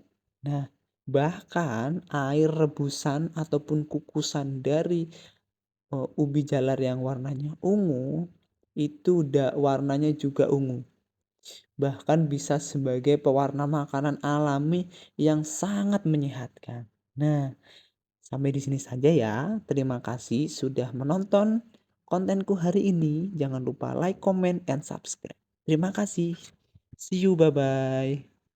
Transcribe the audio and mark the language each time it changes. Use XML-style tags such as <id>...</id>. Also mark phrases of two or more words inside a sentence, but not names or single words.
<id>Nah, bahkan air rebusan ataupun kukusan dari ubi jalar yang warnanya ungu itu warnanya juga ungu. Bahkan bisa sebagai pewarna makanan alami yang sangat menyehatkan. Nah, sampai di sini saja ya. Terima kasih sudah menonton kontenku hari ini. Jangan lupa</id> <en>like, comment, and subscribe.</en> <id>Terima kasih.</id> <en>See you, bye-bye.</en>